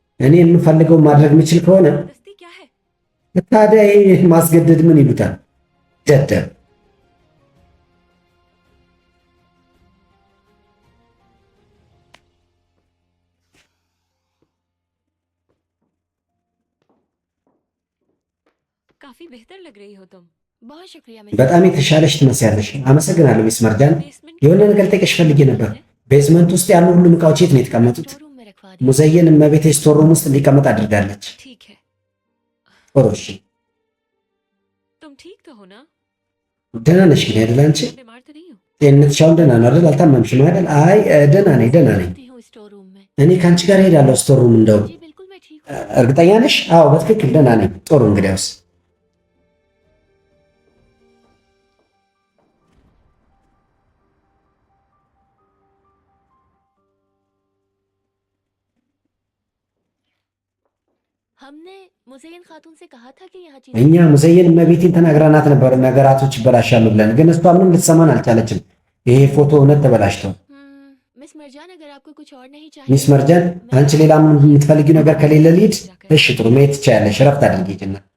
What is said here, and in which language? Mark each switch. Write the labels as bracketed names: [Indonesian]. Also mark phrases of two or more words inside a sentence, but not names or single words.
[Amharic] እኔ የምፈልገው ማድረግ የምችል ከሆነ [Hindi] दस्ती क्या है [Amharic] ታዲያ ይሄ ማስገደድ ምን ይሉታል ደደብ [Hindi] काफी बेहतर लग रही हो तुम बहुत शुक्रिया [Amharic] በጣም የተሻለሽ ትመስያለሽ አመሰግናለሁ ሚስ መርጃን የሆነ ነገር ጠይቀሽ ፈልጌ ነበር ቤዝመንት ውስጥ ያሉ ሁሉም እቃዎች የት ነው የተቀመጡት [English] store room [Hindi] में रखवा दी [Amharic] ሙዘየን እመቤቴ [English] store room [Amharic] ውስጥ እንዲቀመጥ አድርጋለች [Hindi] ठीक है [Amharic] ጥሩ እሺ [Hindi] तुम ठीक तो हो ना [Amharic] ደህና ነሽ ግን አይደል አንቺ [Hindi] बीमार तो नहीं हो [Amharic] ጤንነትሽ አሁን ደህና ነው አይደል አልታመምሽም አይደል አይ ደህና ነኝ [Hindi] ती हूँ [English] store room [Hindi] में [Amharic] እኔ ከአንቺ ጋር ሄዳለሁ [English] store room [Amharic] እንደው [Hindi] जी बिल्कुल मैं ठीक हूँ [Amharic] እርግጠኛ ነሽ አዎ በትክክል ደህና ነኝ ጥሩ እንግዲያውስ [Hindi] हमने मुज़य्यन खातून से कहा था कि यहाँ [Amharic] እኛ [Hindi] चीजें [Amharic] ሙዘየን እመቤቴን ተናግረናት ነበር ነገራቶች ይበላሻሉ ብለን ግን እሷ ምንም ልትሰማን አልቻለችም ይሄ ፎቶ እውነት ተበላሽቷል [Hindi] मिस मरजान अगर आपको कुछ और नहीं [Amharic] ሚስ [Hindi] चाहिए [Amharic] መርጃን አንቺ ሌላ ምን የምትፈልጊው ነገር ከሌለ ልሂድ እሺ ጥሩ መሄድ ትችያለሽ እረፍት አድርጊ ሂጂና